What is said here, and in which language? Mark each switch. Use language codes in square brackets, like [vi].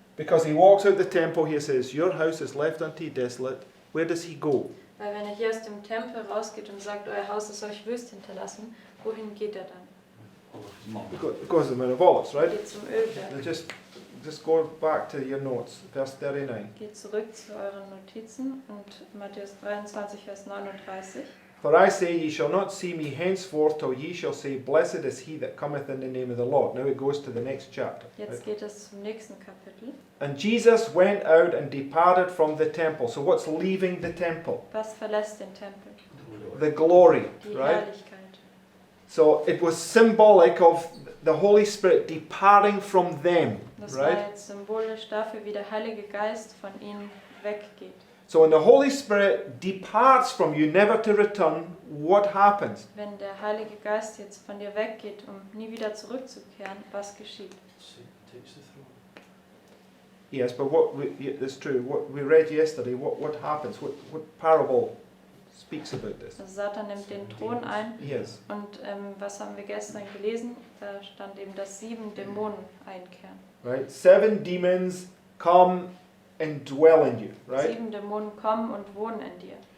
[en] Because he walks out the temple, he says, your house is left unto you desolate. Where does he go? [de] Weil wenn er hier aus dem Tempel rausgeht und sagt, euer Haus ist euch wüst hinterlassen, wohin geht er dann? [en] He goes to the Mount of Olives, [de] Er [en] right? [de] geht zum Ölberg. [en] Now just go back to your notes, verse 39. [de] Geht zurück zu euren Notizen und Matthäus 23, Vers 39. [en] For I say, ye shall not see me henceforth till ye shall say, blessed is he that cometh in the name of the Lord. Now it goes to the next chapter. [de] Jetzt geht es zum nächsten Kapitel. [en] And Jesus went out and departed from the temple. So what's leaving the temple? [de] Was verlässt den Tempel? [en] The glory, [de] Die [en] right? [de] Herrlichkeit. [en] So it was symbolic of the Holy Spirit departing from them, [de] Das war [en] right? [de] jetzt symbolisch dafür, wie der Heilige Geist von ihnen weggeht. [en] So when the Holy Spirit departs from you, never to return, what happens? [de] Wenn der Heilige Geist jetzt von dir weggeht, um nie wieder zurückzukehren, was geschieht? [en] Takes the throne. Yes, but it's true. What we read yesterday, what happens? What parable speaks about this? [de] Also Satan nimmt den Thron ein [en] Yes. [de] und was haben wir gestern gelesen? Da stand eben, dass 7 Dämonen einkehren. [en] Right? 7 demons come and dwell in you, right? [de] 7 Dämonen kommen und wohnen in dir.